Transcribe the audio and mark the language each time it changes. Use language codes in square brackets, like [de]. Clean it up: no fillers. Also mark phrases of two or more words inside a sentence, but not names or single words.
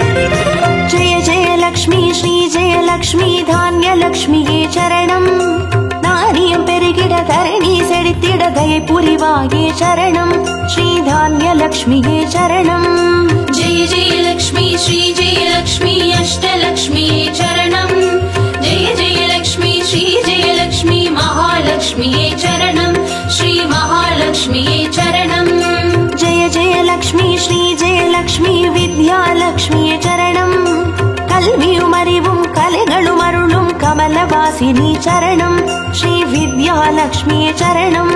[sa] लक्ष्मी धान्यलक्ष्मीये चरणम्. [ta] தானியம் பெருகிட தரணி செழித்திட தயை புரிவாயே சரணம் ஸ்ரீ தானிய லக்ஷ்மியே சரணம் [sa] जय जय लक्ष्मी श्री जय लक्ष्मी अष्टलक्ष्मी चरणम् जय जय लक्ष्मी श्री जय लक्ष्मी महालक्ष्मी चरणम् श्री महालक्ष्मी चरणम् जय जय लक्ष्मी श्री जय लक्ष्मी विद्यालक्ष्मी चरणम् [ta] கல்வியும் அறிவும் கலைகளும் அருளும் கமலவாசினி சரணம் ஸ்ரீ வித்யாலக்ஷ்மி சரணம்